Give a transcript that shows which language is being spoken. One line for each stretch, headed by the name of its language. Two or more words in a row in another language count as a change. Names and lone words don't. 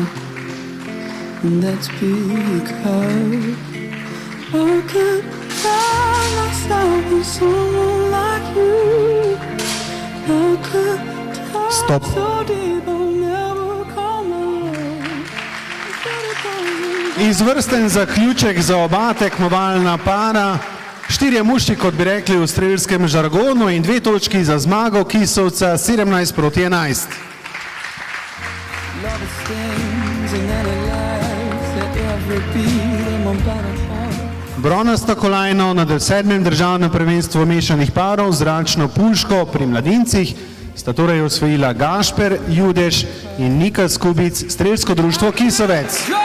English: And that's because I could find myself in someone like you. I could dive Stop. so deep I'll never come out.
Slovenian: Izvrsten zaključek za oba tekmovalna para. 4 muški, kot bi rekli v strelskem žargonu, in 2 točki za zmago Kisovca 17-11.
English: Love stings and then it lies at every beat of my battle heart.
Slovenian: Bronasto kolajno na 7. državnem prvenstvu mešanih parov zračno puško pri mladincih sta torej osvojila Gašper Judež in Nika Skubic, strelsko društvo Kisovec.